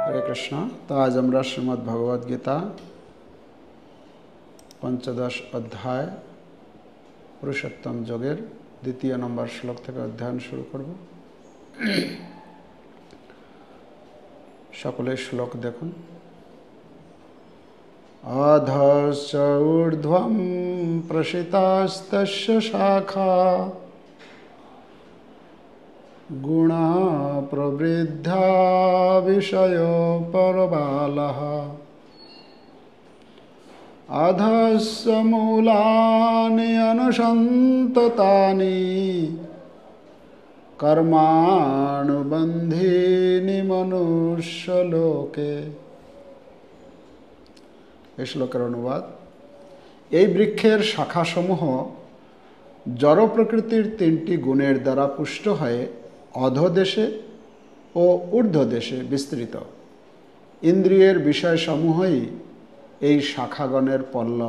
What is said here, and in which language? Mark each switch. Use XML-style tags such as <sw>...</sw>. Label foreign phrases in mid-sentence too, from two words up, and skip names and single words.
<bn>कृष्ण। তো আজ আমরা শ্রীমদ্ ভগবদ গীতা পঞ্চদশ অধ্যায় পুরুষোত্তম যোগের দ্বিতীয় নম্বর শ্লোক থেকে অধ্যয়ন শুরু করব। সকলে শ্লোক দেখুন।</bn> <sa>अधश्च ऊर्ध्वं प्रसितास्तस्य शाखा गुणा प्रवृद्धा विषयो परबालः अधस्य मूलानि अनुसन्ततानि कर्मानुबन्धीनि मनुष्यलोके।</sa> <bn>এই শ্লোকের অনুবাদ। এই বৃক্ষের শাখাসমূহ জড় প্রকৃতির তিনটি গুণের দ্বারা পুষ্ট হয়ে অধোদেশে ও ঊর্ধ্বদেশে বিস্তৃত। ইন্দ্রিয়ের বিষয়সমূহই এই শাখাগণের পল্লব।</bn>